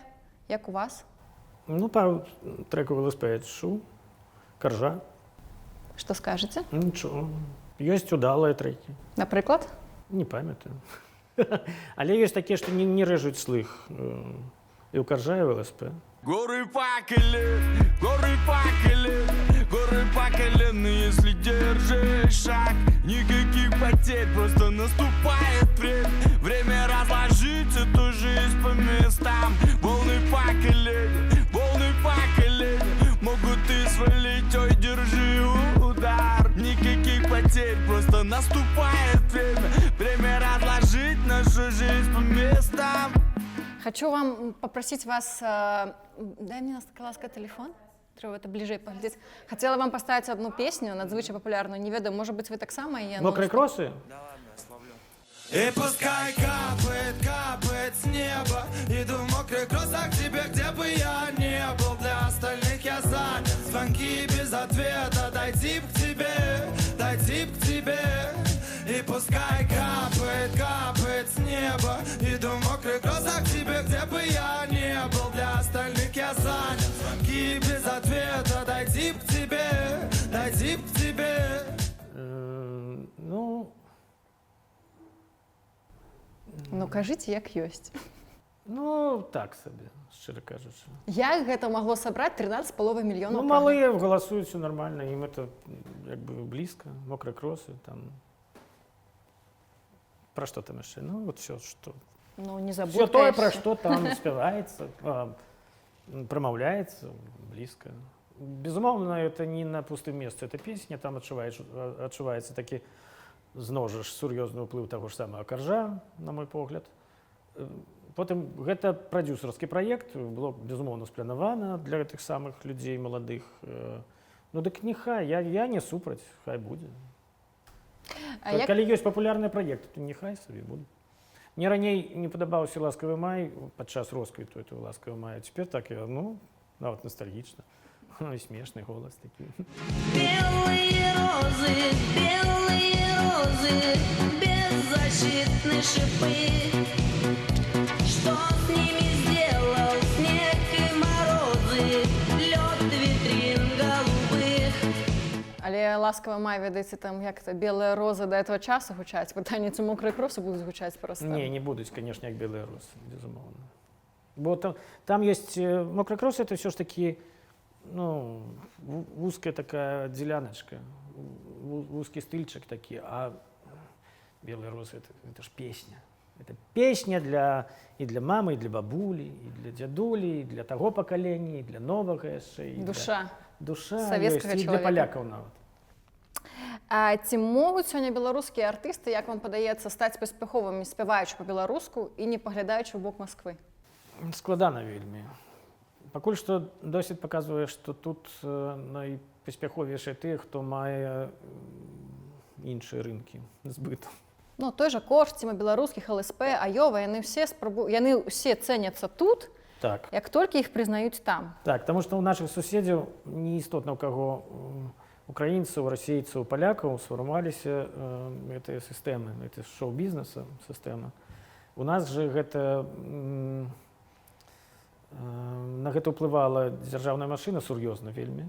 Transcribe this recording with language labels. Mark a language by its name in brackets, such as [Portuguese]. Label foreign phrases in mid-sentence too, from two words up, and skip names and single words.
[Belarusian] Як у вас? Ну, пару трекаў ЛСП я чуў. Каржа. Што скажаце? Нічого. Ёсць удалыя трекі. Напрыклад? Не памятаю. Але ёсць такія, што не рэжуць слых. І ў Каржа, і ў ЛСП. [Russian] Горы по колено, если держишь шаг. Никаких потерь, просто наступает время разложить эту жизнь по местам. Волны по колено, могут и свалить, ой, держи удар. Никаких потерь, просто наступает время разложить нашу жизнь по местам. Хочу вам попросить вас, дай мне, [Belarusian] ласка, телефон. [Russian] Треба это ближе поглядеть. Хотела вам поставить одну песню, [Belarusian] надзвычай популярную, не ведаю, [Russian] может быть, вы так само ее... Мокрые кроссы? Да ладно, я словлю. И пускай капает с неба. Иду в мокрых кроссах к тебе, где бы я не был. Для остальных я занят. Звонки без ответа. Дойти к тебе. И пускай капает с неба. Иду в мокрых кроссах к тебе, где бы я не был. Для остальных я занят. Звонки без ответа. Дойти к тебе. [Belarusian] Ну, кажыце, як ёсць. Ну, так сабе, шчыра кажучы. Як гэта магло сабраць 13,5 мільёнаў? Ну, [Russian] малые голосуют, все нормально, им это как бы близко, мокрые кроссы, там. Про что там еще? Ну, вот все, что. Ну, не забудь. Все то, про что там спевается, промовляется, близко. Безумовно, это не на пустым месте, это песня, [Belarusian] там адчуваецца такі, зноў жа, сур'ёзны ўплыў таго ж самага Каржа, на мой погляд. Потым гэта прадзюсарскі праект, было, безумоўна, спланавана для гэтых самых людзей маладых. Ну, дык нехай, я не супраць, хай будзе. Калі ёсць папулярныя праекты, то нехай сабе будзе. Мне раней не падабаўся «Ласкавы май» падчас росквіту этого «Ласкавы мая». Цяпер так, ну, нават ностальгічна. І смешны голас такі. [Russian] Белые розы, беззащитные шипы. Что с ними сделал снег и морозы, лед витрин голубых? [Belarusian] Але «Ласкавы май», ведаеце, там як-то «Белыя розы» [Russian] до этого [Belarusian] часу гучаць. Пытанне, ці «Мокрыя кроссы» будуць гучаць просто? Не будуць, конечно, як «Белыя розы», безумоўна. Бо там ёсць [Russian] «Мокрыя кроссы», это все ж таки, ну, узкая такая деляночка, узкий стыльчик такие, а «Белые розы» это ж песня. Это песня и для мамы, и для бабули, и для дядули, и для того поколения, и для нового яшчэ. Душа. Душа [Belarusian] Савецкага ёсць, і для палякаў нават. А ці могуць сёння беларускія артысты, як вам падаецца, стаць паспяховымі, спяваючы па-беларуску і не паглядаючы ў бок Масквы? Складана вельмі. Пакуль што досвед паказвае, што тут найпаспяховейшыя тыя, хто мае іншыя рынкі збыту. Ну, той жа Корж, ці беларускіх ЛСП, Айова, яны ўсе цэняцца тут, Так. як толькі іх прызнаюць там. Так, [Russian] потому что у наших [Belarusian] суседзяў не істотна, у каго украінцаў, расейцаў, палякаў сфармаваліся гэтыя сістэмы, гэта шоу-бізнеса сістэма. У нас же гэта на гэта ўплывала дзяржаўная машына сур'ёзна вельмі.